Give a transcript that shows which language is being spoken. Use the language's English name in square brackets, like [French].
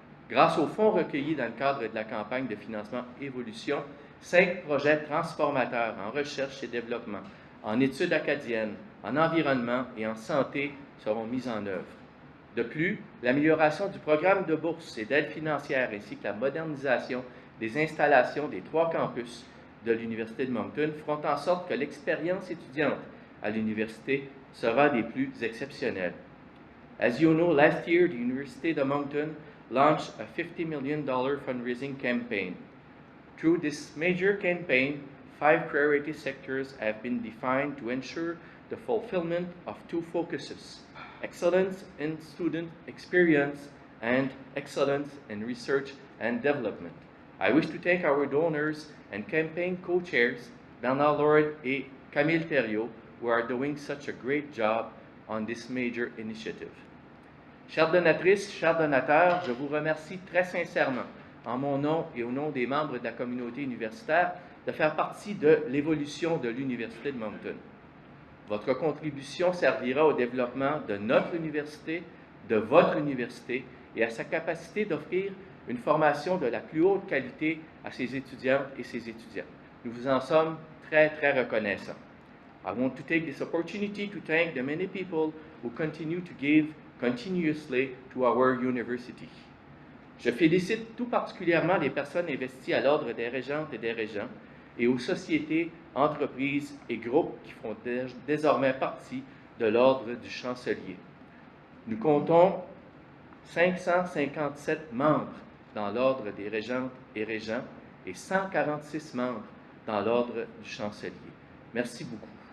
[French] Grâce aux fonds recueillis dans le cadre de la campagne de financement Évolution, 5 projets transformateurs en recherche et développement, en études acadiennes, en environnement et en santé seront mis en œuvre. De plus, l'amélioration du programme de bourse et d'aide financière ainsi que la modernisation les installations des 3 campus de l'Université de Moncton feront en sorte que l'expérience étudiante à l'université sera des plus exceptionnelles. [English] As you know, last year the University of Moncton launched a $50 million fundraising campaign. Through this major campaign, 5 priority sectors have been defined to ensure the fulfillment of 2 focuses: excellence in student experience and excellence in research and development. I wish to thank our donors and campaign co-chairs, Bernard Lord et Camille Thériault, who are doing such a great job on this major initiative. [French] Chères donatrices, chers donateurs, je vous remercie très sincèrement, en mon nom et au nom des membres de la communauté universitaire, de faire partie de l'évolution de l'Université de Moncton. Votre contribution servira au développement de notre université, de votre université et à sa capacité d'offrir une formation de la plus haute qualité à ses étudiantes et ses étudiants. Nous vous en sommes très, très reconnaissants. [English] I want to take this opportunity to thank the many people who continue to give continuously to our university. [French] Je félicite tout particulièrement les personnes investies à l'ordre des régentes et des régents et aux sociétés, entreprises et groupes qui font désormais partie de l'ordre du chancelier. Nous comptons 557 membres dans l'ordre des régentes et régents et 146 membres dans l'ordre du chancelier. Merci beaucoup.